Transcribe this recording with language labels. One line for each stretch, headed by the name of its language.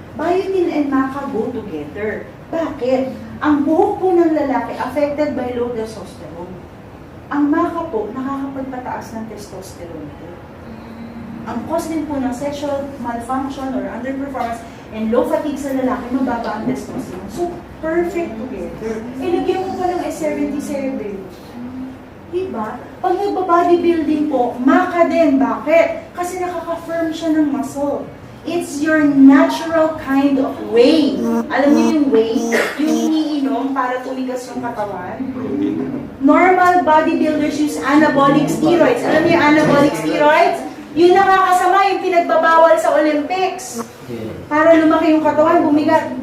English: Biotin and maca go together.
Filipino: Bakit? Ang buhok po ng lalaki affected by low testosterone. Ang maca po, nakakapagpataas ng testosterone po. Ang cause din po ng sexual malfunction or underperformance and low fatigue sa lalaki, mababa ang testosterone. So, perfect together. Lagyan mo pa ng S77. Diba? Pag nagba-bodybuilding po, maca din. Bakit? Kasi nakaka-firm siya ng muscle.
English: It's your natural kind of whey.
Filipino: Alam niyo yung whey? Yung iniinom para tumigas yung katawan.
English: Normal bodybuilders use anabolic steroids.
Filipino: Alam niyo yung anabolic steroids? Yung nakakasama, yung pinagbabawal sa Olympics. Para lumaki yung katawan, bumigat.